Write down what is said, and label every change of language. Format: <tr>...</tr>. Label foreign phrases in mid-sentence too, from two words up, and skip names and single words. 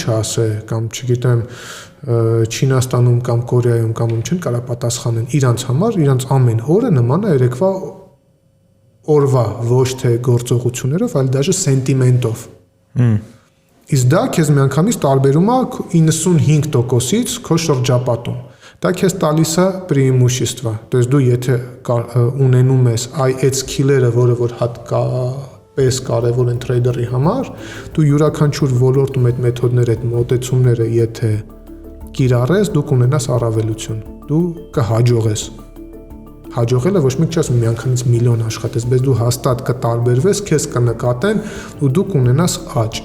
<hy>ասե, կամ չգիտեմ, Չինաստանում կամ Կորեայում կամ ում չեն կարա պատասխանեն իրանց համար, իրանց ամեն օրը նման է երեկվա օրվա ոչ թե գործողություններով, այլ դաժե սենտիմենտով։ Իսկ դա քեզ միանգամից տարբերում է 95%-ից քո շրջապատում։ Դա քեզ տալիս է преимущество։</hy> <ru>То есть</ru> <hy>դու եթե ունենում ես այդ skillերը, որը որ հատկապես կարևոր են տրեյդերի համար, դու յուրաքանչյուր ոլորտում այդ մեթոդները, այդ մոտեցումները եթե կիրառես, դու կունենաս առավելություն։ Դու կհաջողես։ Հաջողելը ոչ մեկ չի ասում միանգամից միլիոն աշխատես, բայց դու հաստատ կտարբերվես, քեզ կնկատեն ու դու կունենաս աճ։</hy>